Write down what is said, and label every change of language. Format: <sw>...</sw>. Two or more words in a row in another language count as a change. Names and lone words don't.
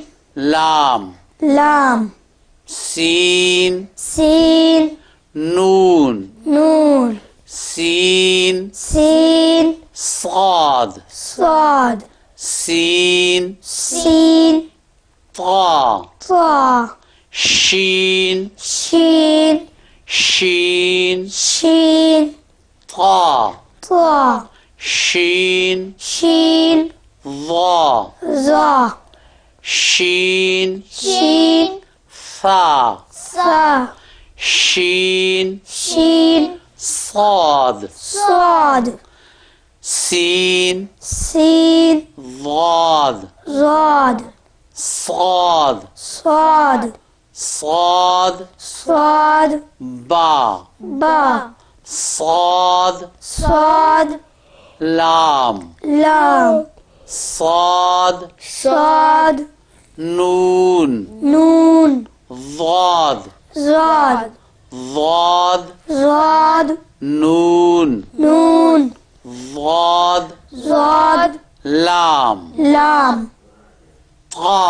<ar>लाम लाम सीन सीन नून नून सीन सीन साद صاد सीन सीन ता طا शीन شين शीन شين ता طا शीन شين ظا ظا शीन شين ثا ثا शीन شين صاد صاد सीन سين ضاد ضاد صاد صاد صاد صاد با با صاد صاد لام لام صاد صاد نون نون ضاد ضاد ضاد ضاد نون نون ضاد ضاد لام لام طا</ar>